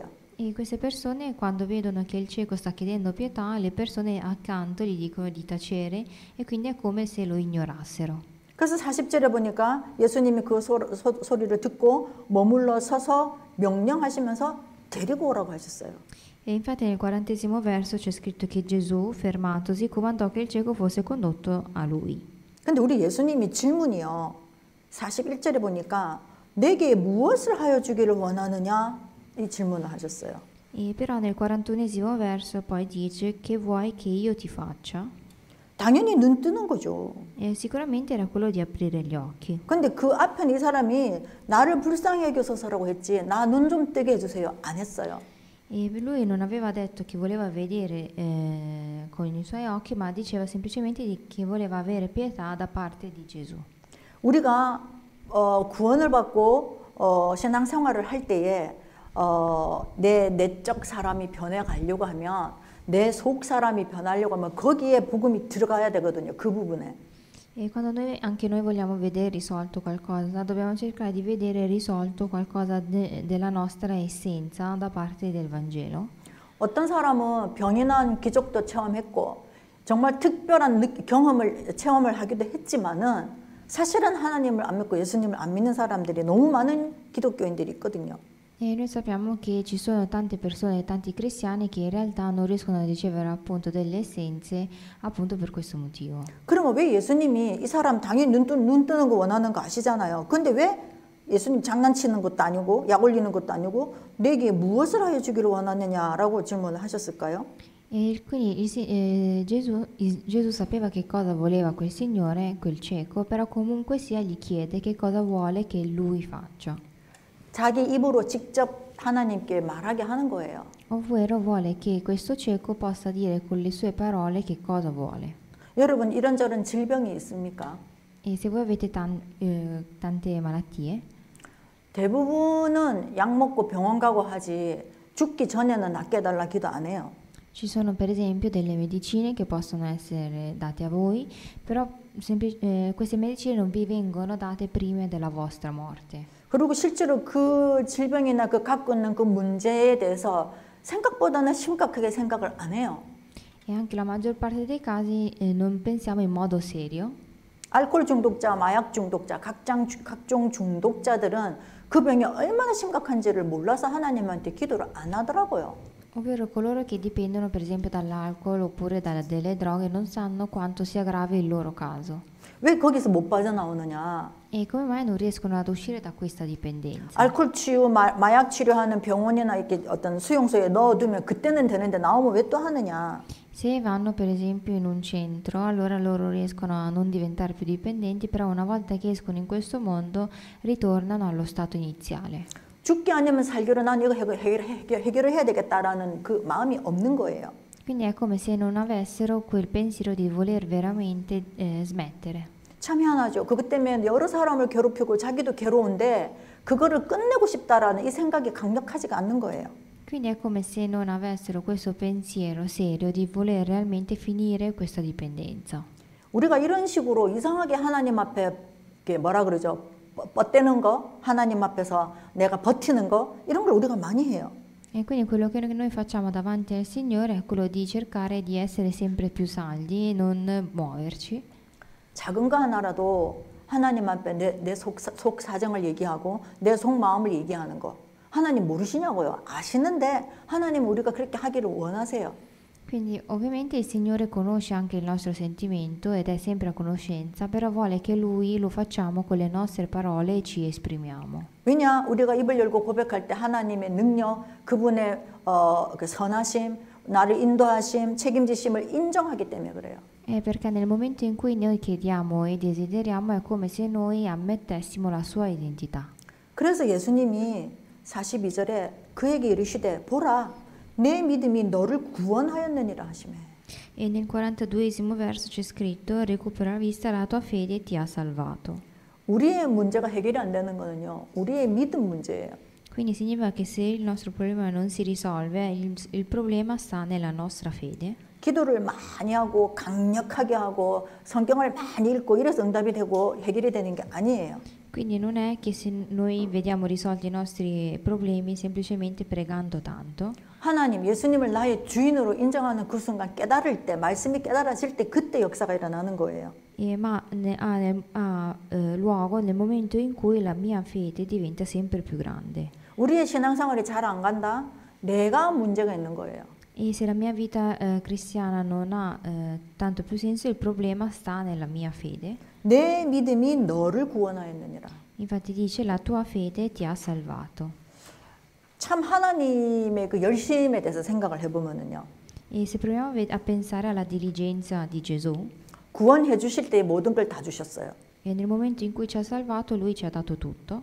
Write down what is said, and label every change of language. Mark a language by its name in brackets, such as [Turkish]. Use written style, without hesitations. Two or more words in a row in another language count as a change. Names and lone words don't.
[Italian] E queste persone quando vedono che il cieco sta chiedendo pietà, le persone accanto gli dicono di tacere e quindi è come se lo ignorassero. [Korean] 그래서 40절에 보니까 예수님이 그 소리를 듣고 머물러 서서 명령하시면서 데리고 오라고 하셨어요. [Italian] E infatti nel 40° verso c'è scritto che Gesù, fermatosi, comandò che il cieco fosse condotto a lui. [Korean] 근데 우리 예수님이 질문이요. 41절에 보니까 내게 무엇을 하여 주기를 원하느냐? 이 질문을 하셨어요. [Italian] E però nel 41° verso poi dice che vuoi che io ti faccia? [Korean] 당연히 눈 뜨는 거죠. [Italian] E sicuramente era quello di aprire gli occhi. [Korean] 근데 그 앞에 이 사람이 나를 불쌍히 여겨서라고 했지 나 눈 좀 뜨게 해주세요. 안 했어요. [Italian] E lui non aveva detto che voleva vedere con i suoi occhi, ma diceva semplicemente che voleva avere pietà da parte di Gesù. [Korean] 우리가 구원을 받고 신앙생활을 할 때에 내 내적 사람이 변해가려고 하면 내 속 사람이 변하려고 하면 거기에 복음이 들어가야 되거든요. 그 부분에. [Italian] E quando anche noi vogliamo vedere risolto qualcosa, dobbiamo cercare di vedere risolto qualcosa della nostra essenza da parte del Vangelo. [Korean] 어떤 사람은 병이 난 기적도 체험했고 정말 특별한 체험을 하기도 했지만은 사실은 하나님을 안 믿고 예수님을 안 믿는 사람들이 너무 많은 기독교인들이 있거든요. [Italian] E noi sappiamo che ci sono tante persone, tanti cristiani che in realtà non riescono a ricevere appunto delle essenze appunto per questo motivo. [Korean] 그러면 왜 예수님이 이 사람 당연히 눈 뜨는 거 원하는 거 아시잖아요. 근데 왜 예수님 장난치는 것도 아니고 약 올리는 것도 아니고 내게 무엇을 하여 주기를 원하느냐라고 질문을 하셨을까요? [Italian] E quindi Gesù sapeva che cosa voleva quel signore, quel cieco, però comunque sia gli chiede che cosa vuole che lui faccia. [Korean] 자기 입으로 직접 하나님께 말하게 하는 거예요. [Italian] Ovvero vuole che questo cieco possa dire con le sue parole che cosa vuole. [Korean] 여러분 이런저런 질병이 있습니까? [Italian] E se voi avete tante malattie, [Korean] 대부분은 약 먹고 병원 가고 하지 죽기 전에는 낫게 해달라 기도 안 해요. [Italian] Ci sono per esempio delle medicine che possono essere date a voi, però queste medicine non vi vengono date prima della vostra morte. [Korean] 그리고 실제로 그 질병이나 그 갖고 있는 그 문제에 대해서 생각보다는 심각하게 생각을 안 해요. [Italian] E anche la maggior parte dei casi non pensiamo in modo serio. [Korean] 알코올 중독자, 마약 중독자, 각종 중독자들은 그 병이 얼마나 심각한지를 몰라서 하나님한테 기도를 안 하더라고요. [Italian] Ovvero coloro che dipendono per esempio dall'alcol oppure delle droghe non sanno quanto sia grave il loro caso. [Korean] 왜 거기서 못 빠져나오느냐? [Italian] E come mai non riescono ad uscire da questa dipendenza? [Korean] 알코올 치유, 마약 치료하는 병원이나 이렇게 어떤 수용소에 넣어두면 그때는 되는데 나오면 왜 또 하느냐? [Italian] Se vanno per esempio in un centro, allora loro riescono a non diventare più dipendenti, però una volta che escono in questo mondo ritornano allo stato iniziale. [Korean] 죽기 아니면 살기로 난 이거 해결을 해야 되겠다라는 그 마음이 없는 거예요. [Italian] Quindi è come se non avessero quel pensiero di voler veramente smettere. [Korean] 참 희한하죠. 그것 때문에 여러 사람을 괴롭히고 자기도 괴로운데 그거를 끝내고 싶다라는 이 생각이 강력하지가 않는 거예요. [Italian] Quindi è come se non avessero questo pensiero serio di voler realmente finire questa dipendenza. [Korean] 우리가 이런 식으로 이상하게 하나님 앞에 뭐라 그러죠? 뻗대는 거, 하나님 앞에서 내가 버티는 거 이런 걸 우리가 많이 해요. [Italian] E quindi quello che noi facciamo davanti al Signore è quello di cercare di essere sempre più saldi e non muoverci. [Korean] 작은 거 하나라도 하나님 앞에 내 속 사정을 얘기하고 내 속마음을 얘기하는 거 하나님 모르시냐고요. 아시는데 하나님 우리가 그렇게 하기를 원하세요. [Italian] Quindi ovviamente il Signore conosce anche il nostro sentimento ed è sempre a conoscenza, però vuole che Lui lo facciamo con le nostre parole e ci esprimiamo. [Korean] 왜냐? 우리가 입을 열고 고백할 때 하나님의 능력, 그분의 그 선하심, 나를 인도하심, 책임지심을 인정하기 때문에 그래요. [Italian] È perché nel momento in cui noi chiediamo e desideriamo è come se noi ammettessimo la sua identità. [Korean] 그래서 예수님이 42절에 그에게 이르시되 보라 내 믿음이 너를 구원하였느니라 하시매. [Italian] E nel 42esimo verso c'è scritto: recupera la vista, la tua fede ti ha salvato. [Korean] 우리의 문제가 해결이 안 되는 거는요. 우리의 믿음 문제예요. [Italian] Quindi significa che se il nostro problema non si risolve, il problema sta nella nostra fede. [Korean] 기도를 많이 하고 강력하게 하고 성경을 많이 읽고 이래서 응답이 되고 해결이 되는 게 아니에요. [Italian] Quindi non è che se noi vediamo risolti i nostri problemi semplicemente pregando tanto. [Korean] 하나님, 예수님을 나의 주인으로 인정하는 그 순간 깨달을 때, 말씀이 깨달아질 때 그때 역사가 일어나는 거예요. [Italian] Ma ha luogo nel momento in cui la mia fede diventa sempre più grande. [Korean] 우리의 신앙생활이 잘 안 간다? 내가 문제가 있는 거예요. [Italian] E se la mia vita cristiana non ha tanto più senso, il problema sta nella mia fede. [Korean] 내 믿음이 너를 구원하였느니라. [Italian] Infatti dice: la tua fede ti ha salvato. [Korean] 참 하나님의 그 열심에 대해서 생각을 해보면은요. [Italian] E se proviamo a pensare alla diligenza di Gesù, [Korean] 구원해 주실 때 모든 걸 다 주셨어요. [Italian] e nel momento in cui ci ha salvato, Lui ci ha dato tutto.